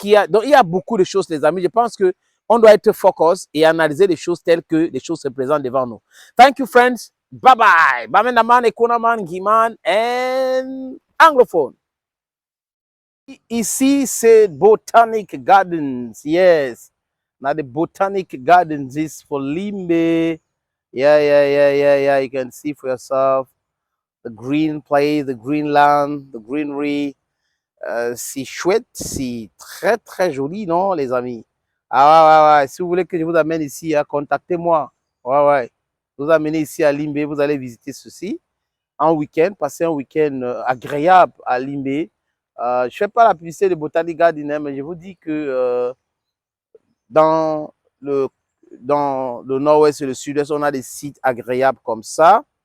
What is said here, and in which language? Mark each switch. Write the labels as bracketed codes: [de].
[fr] Donc, il y a beaucoup de choses, les amis. Je pense que on doit être focus et analyser les choses telles que les choses se présentent devant nous. [en] Thank you, friends. Bye bye. Bamenaman, Ekonaman, Guiman, and Anglophone. Ici, c'est Botanic Gardens. Yes. Now, the Botanic Gardens is for Limbe. Yeah. You can see for yourself the green place, the green land, the greenery. [fr] C'est chouette, c'est très, très joli, non, les amis? Ah ouais. Si vous voulez que je vous amène ici, hein, contactez-moi. Ouais. Vous amenez ici à Limbe, vous allez visiter ceci en week-end, passer un week-end agréable à Limbe. Je ne fais pas la publicité de Botanic Garden, mais je vous dis que dans le nord-ouest et le sud-est, on a des sites agréables comme ça.